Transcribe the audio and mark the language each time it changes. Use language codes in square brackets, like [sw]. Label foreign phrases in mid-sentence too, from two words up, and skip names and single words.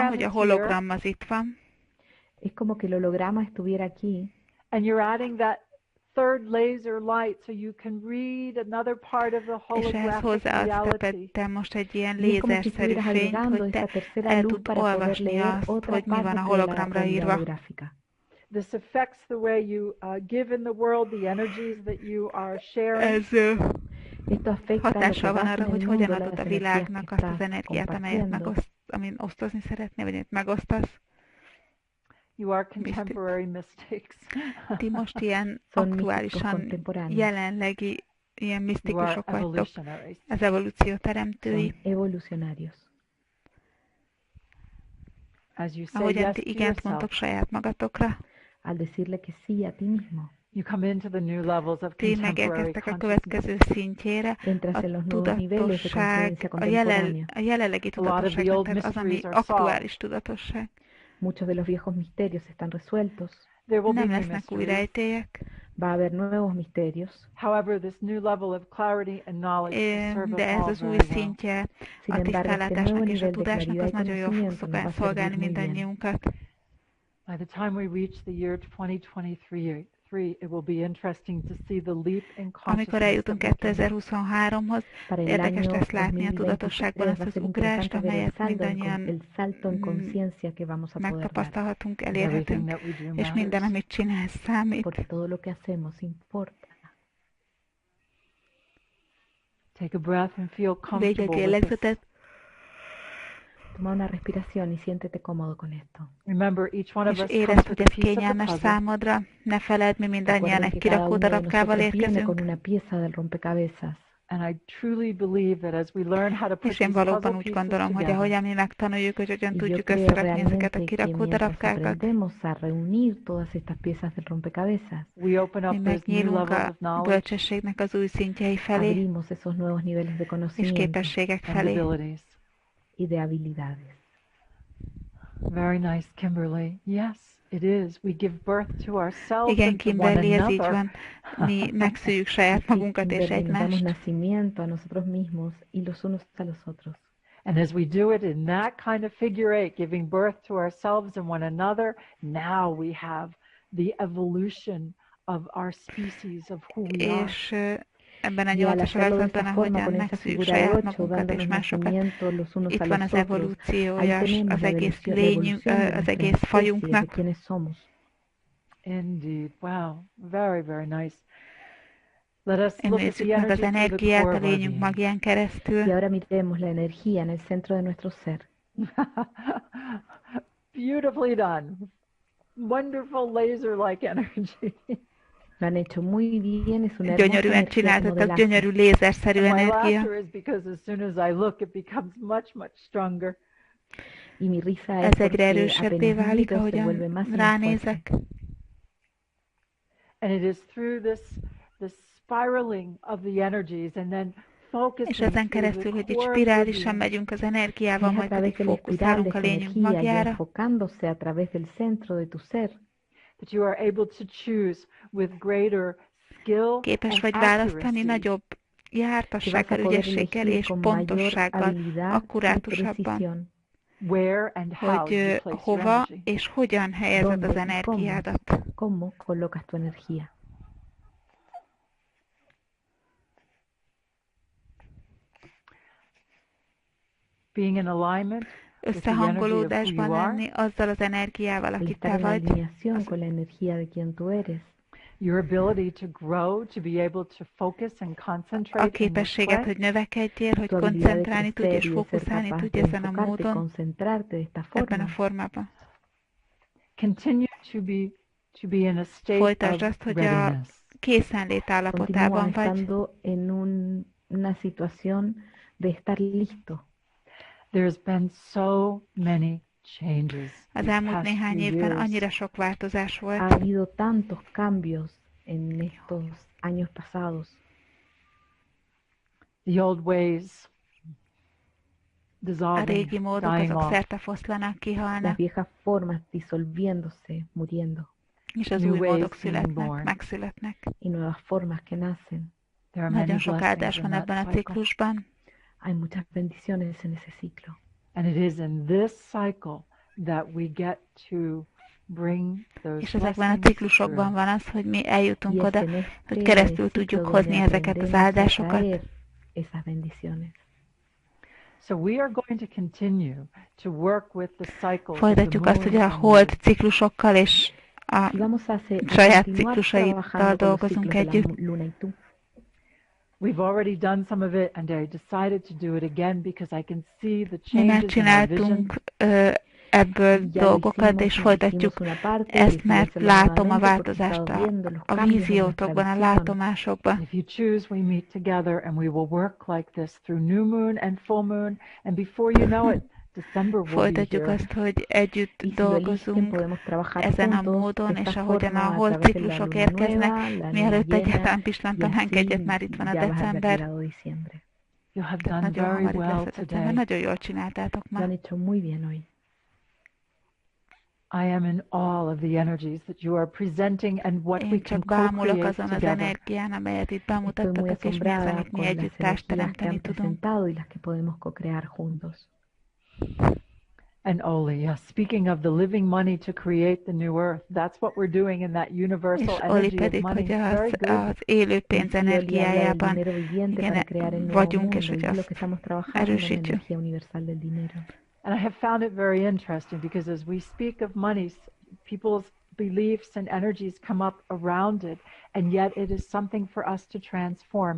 [en] hologram [hu] hogy a [en] is here, [hu] hologram az itt van, [es] Es como que el holograma estuviera aquí [en] and you're adding that third laser light so you can read another part of the [hu] és ehhez [en] holographic [hu] hozzáadsz [en] reality. [hu] te most egy ilyen [es] y es como si [hu] lézerszerű [es] estuvieras [hu] fényt, [es] agregando [hu] hogy [es] esta [hu] te [es] tercera el luz [hu] tudd [es] para poder [hu] olvasni [es] leer [hu] azt, [es] otra [hu] hogy mi van a [es] parte de la [hu] hologramra [es] realidad [hu] írva. [en] This [es] holográfica. [en] affects the way you give in the world, the energies that you are sharing. [hu] Ez [es] Esto afecta lo que [hu] hatással van [es] das [hu] arra, [es] en [hu] hogy [es] el [hu] hogyan [es] mundo, [hu] adod [es] las [hu] a [es] energías que [hu] világnak azt az [es] estás [hu] energiát, amelyet [es] compartiendo. [hu] amin osztozni szeretnél, vagy amit megosztasz. [en] You are contemporary mystics. [hu] Ti most ilyen [es] Son místicos [hu] aktuálisan [es] contemporáneos. [hu] jelenlegi ilyen [en] You are [hu] misztikusok vagytok, [en] evolutionaries. [hu] az evolúció teremtői. [es] Son evolucionarios. [en] As you say [hu] Ahogyan [en] yes [hu] ti [en] to [hu] igent mondtok [en] yourself, [hu] saját magatokra, [es] Al decirle que sí a ti mismo, [en] you come into the new levels of [hu] ti [en] contemporary [hu] megérkeztek a [en] consciousness. [hu] következő szintjére, [es] entras [hu] a [es] en los nuevos niveles de [hu] tudatosság, [es] conciencia contemporánea. [hu] a jelenlegi [en] A lot of the [hu] tudatosságnak, [en] old [hu] tehát az, ami [en] mysteries are [hu] aktuális tudatosság. [es] Muchos de los viejos misterios están resueltos. [en] There will be [hu] Nem [en] new [hu] lesznek új [en] mysteries. [hu] rejtélyek, [es] Va a haber nuevos misterios. [en] However, this new level of clarity and knowledge will serve [hu] de [en] us [hu] ez [en] all [hu] az új [en] very well. [hu] szintje [es] Sin [hu] a [es] embargo, este nuevo [hu] tisztánlátásnak és a [es] nivel de [hu] tudásnak, [es] claridad [hu] az [es] y [hu] nagyon jól fog [es] conocimiento nos va a [hu] szolgálni [es] servir muy bien. [hu] mindannyiunkat. [en] By the time we reach the year 2023, it will be interesting to see the leap in [hu] Amikor [en] consciousness [hu] eljutunk [en] that we can [hu] 2023-hoz, [es] Para el [hu] érdekes [es] año [hu] lesz látni a [es] 2023 [hu] tudatosságban [es] va [hu] azt [es] a [hu] az [es] ser [hu] ugrást, [es] interesante ver [hu] amelyet mindannyian [es] el salto en conciencia que vamos a poder dar. [hu] megtapasztalhatunk, [en] and everything [hu] elérhetünk, [en] that we do [hu] és minden, [en] matters. [hu] amit csinálsz, számít. [es] Porque todo lo que hacemos importa. [en] Take a breath and feel [hu] Végy egy [en] comfortable with this. [hu] lélegzetet, [es] Toma una respiración y siéntete cómodo con esto. [en] Remember, each one of [hu] és [en] us [hu] érezd, [en] comes [hu] hogy [en] with a [hu] ez [en] piece of the [hu] kényelmes [en] puzzle. [hu] számodra. Ne feledd, mi mindannyian [es] Recuerden [hu] egy [es] que cada [hu] kirakó [es] uno de [hu] darabkával [es] nosotros viene [hu] érkezünk, [es] con una pieza del rompecabezas. [en] And I truly believe that as we learn how to put [hu] és én [en] these [hu] valóban [en] puzzle [hu] úgy [en] pieces [hu] gondolom, hogy [en] together, [hu] ahogyan mi megtanuljuk, hogy hogyan [es] Y yo [hu] tudjuk [es] creo [hu] összerakni ezeket a [es] realmente que [hu] kirakó [es] mientras [hu] darabkákat, [es] aprendemos a reunir todas estas piezas del rompecabezas, [en] we open [hu] mi [en] up those new [hu] megnyílunk [en] levels [hu] a [en] of knowledge [hu] bölcsességnek az új szintjei felé, [es] abrimos esos nuevos niveles de [hu] és [es] conocimiento [hu] képességek [en] and [hu] felé. [en] abilities. [es] y de habilidades. [en] Very nice, Kimberly. Yes, it is. We give birth to ourselves [hu] Igen, [en] and to one [hu] Kimberly, ez így [en] another. [hu] van. Mi megszüljük saját magunkat és [es] Kimberly, nos damos [hu] egymást. [es] nacimiento a nosotros mismos y los unos a los otros. [en] And as we do it in that kind of figure eight, giving birth to ourselves and one another, now we have the evolution of our species, of who we are. [hu] És ebben a [es] Y al [hu] nyolcas [es] hacerlo de [hu] alakzatban, [es] esa forma, [hu] ahogyan [es] con esa [hu] megszűjük [es] figura de [hu] saját [es] 8, [hu] magunkat és [es] dándonos [hu] másokat, [es] nacimiento los unos [hu] itt [es] a [hu] van [es] los [hu] az [es] otros, [hu] evolúciója [es] ahí tenemos [hu] az [es] la [hu] egész [es] evolución, [hu] lényünk, [es] de [hu] az [es] nuestra [hu] egész [es] especie, de [hu] fajunknak. [es] quiénes somos. [en] Indeed. Wow. Very, very nice. Let us [hu] Én [en] look at [hu] nézzük [en] the [hu] meg az [en] energy through the [hu] energiát [en] core [hu] a [en] of our [hu] lényünk [en] being. [hu] magján keresztül. [es] Y ahora miremos la energía en el centro de nuestro ser. [en] Beautifully done. Wonderful laser-like energy. [es] Lo han hecho muy bien, es una hermosa [hu] Gyönyörűen [es] energía como de [hu] csináltatok, [es] láser. [hu] gyönyörű lézerszerű [en] My [hu] energia. [en] laughter is because as soon as I look, it becomes much, much stronger. [es] Y mi risa es [hu] Ez egyre [es] porque [hu] erősebbé [es] apenas [hu] válik, [es] miro se vuelve [hu] ahogyan [es] más y más fuerte. [hu] ránézek. [en] And it is through this spiraling of the energies and then [hu] és ezen keresztül, hogy egy spirálisan megyünk az energiával, majd pedig fókuszálunk a lényünk magjára, [es] enfocándose a través del centro de tu ser, [en] that you are able to choose with greater skill [hu] képes vagy [en] and [hu] választani [en] accuracy. [hu] nagyobb jártassággal, ügyességgel és pontossággal, akkurátusabban, [en] Where and how you [hu] hogy [en] place your [hu] hova [en] energy. [hu] és hogyan helyezed az energiádat. [es] cómo colocas tu energía. [en] Being in alignment [hu] Összehangolódásban lenni azzal az energiával, [es] El [hu] aki [es] estar [hu] te [es] en [hu] vagy, [es] alineación con la energía de quien tú eres. [en] your ability to grow, to be able to focus and concentrate [hu] a [en] and [hu] képességet, [en] reflect, [hu] hogy növekedjél, hogy [es] Tu habilidad de [hu] koncentrálni tudj [es] crecer [hu] és [es] y de ser [hu] fókuszálni [es] capaz [hu] tudj [es] de [hu] ezen a [es] enfocarte y [hu] módon, [es] concentrarte de esta [hu] ebben a [es] forma. [hu] formában. [en] continue to be in a state [hu] Folytasd [en] of [hu] azt, hogy a [en] readiness. [hu] készenlét állapotában [es] Continúa [hu] vagy. [es] estando en una situación de estar listo. [en] There's been so many changes [hu] Az [en] these [hu] elmúlt [en] past [hu] néhány [en] few [hu] évben [en] years. [hu] annyira sok változás [es] Ha [hu] volt. [es] habido tantos cambios en estos años pasados. [en] The old ways [hu] A [en] dissolving, [hu] régi módok [en] dying [hu] azok [en] off. [hu] szerte foszlanak, [es] Las [hu] kihalnak, [es] viejas formas disolviéndose, muriendo. [hu] és az [en] New [hu] új [en] ways [hu] módok [en] being [hu] születnek, [en] born. [es] Y [hu] megszületnek. [es] nuevas formas que nacen. [en] There are many [hu] Nagyon sok [en] blessings [hu] áldás [en] in [hu] van [en] that [hu] ebben a [en] cycle. [hu] ciklusban, [es] Hay muchas bendiciones en ese ciclo. [en] And it is in this cycle that we get to bring those [hu] és ezekben a [en] blessings [hu] ciklusokban [en] through. [hu] van az, hogy mi [es] Y [hu] eljutunk [es] es [hu] oda, [es] en [hu] hogy [es] este [hu] keresztül [es] ciclo [hu] tudjuk [es] donde [hu] hozni ezeket az [es] aprendemos a [hu] áldásokat. [es] traer esas bendiciones. [en] So we are going to continue to work with the cycles of the [hu] Folytatjuk azt, [en] moon [hu] hogy a [en] and [hu] hold [en] you. [hu] ciklusokkal és a [es] Y vamos a [hu] saját [es] continuar [hu] ciklusaiddal [es] trabajando con los [hu] dolgozunk [es] ciclos de la [hu] együtt. [es] luna y tú. [en] We've already done some of it, and I decided to do it again because I can see the [hu] Mi már [en] changes in our vision. [hu] csináltunk ebből [es] Ya lo [hu] dolgokat, [es] hicimos, [hu] és folytatjuk [es] hicimos una parte, y [hu] ezt, [es] decidí [hu] mert [es] hacerlo [hu] látom a [es] nuevamente porque [hu] változást [es] estaba viendo los [hu] a [es] cambios en nuestra [hu] víziótokban, a [es] visión. [hu] látomásokban. [en] If you choose, we meet together and we will work like this through new moon and full moon, and before you know it, December will be [hu] Folytatjuk [en] here. [hu] azt, hogy együtt [es] Y si lo eligen, [hu] dolgozunk [es] podemos trabajar [hu] ezen a [es] juntos [hu] módon, [es] de [hu] és [es] esta [hu] ahogyan a [es] forma a [hu] hold [es] través de la [hu] ciklusok [es] luna [hu] érkeznek, [es] nueva, la luna [hu] mielőtt [es] llena, [hu] egyáltalán [es] y [hu] pislantlanánk [es] así [hu] egyet, már itt van a [es] ya vas a haber [hu] december. [es] llegado diciembre. [en] You have [hu] Tehát [en] done [hu] nagyon [en] very [hu] hamar itt [en] well [hu] lesz a december. [en] today. [hu] Nagyon jól csináltátok [es] Lo [hu] ma. [es] han hecho muy bien hoy. [en] I am in awe of the energies that you are presenting and what we [hu] Én [en] can [hu] csak bámulok [en] co-create [hu] azon az [en] together. [hu] energián, amelyet itt [es] Estoy muy [hu] bemutattatok, és mi az, [es] asombrada [hu] amit mi [es] con las [hu] együtt [es] energías que [hu] teremteni [es] han [hu] tudunk. [es] presentado y las que podemos co-crear juntos. [en] And Oli, speaking of the living money to create the new earth, that's what we're doing in that [hu] És [en] universal [hu] Oli [en] energy of [hu] pedig, [en] money. [hu] hogy [en] Very good. [hu] az élő pénz [es] Y Oli habla del [hu] energiájában [es] dinero viviente [hu] igen, [es] para crear el nuevo [hu] vagyunk, [es] mundo, [hu] és [es] y [hu] hogy [es] es lo [hu] azt [es] que estamos trabajando en la [hu] erősítjük. [es] energía universal del dinero. [en] And I have found it very interesting because as we speak of money, people's beliefs and energies come up around it, and yet it is something for us to transform.